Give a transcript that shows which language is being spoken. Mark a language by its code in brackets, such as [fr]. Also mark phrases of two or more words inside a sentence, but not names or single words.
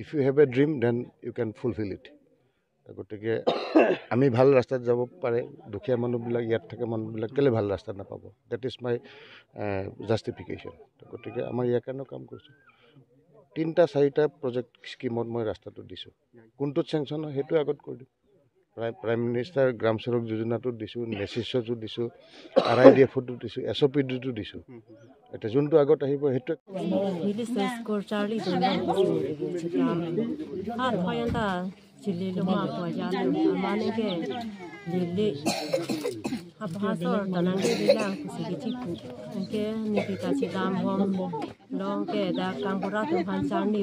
[en] you have a dream then you can fulfil it [as] গতিকে আমি ভাল ৰাস্তাত যাব পাৰে দুখীয়া মানুহবিলাক ইয়াত থকা মানুহবিলাক কেলৈ ভাল ৰাস্তাত নাপাব [en] that is my justification [as] গতিকে আমাৰ ইয়াৰ কাৰণেও কাম কৰিছোঁ 3-4টা [en] project scheme [as] মই ৰাস্তাটো দিছোঁ কোনটোত চেংচন হয় সেইটো আগত কৰি দিম প্ৰাইম মিনিষ্টাৰ গ্ৰাম চড়ক যোজনাটো দিছোঁ নেচিছতো দিছোঁ RIDFতো দিছোঁ SOPটো দিছোঁ এতিয়া যোনটো আগত আহিব সেইটো [mjw] Habhasor tanangge bilang kusigichiku ke nipita chigam hom long ke da kampura tu hansarni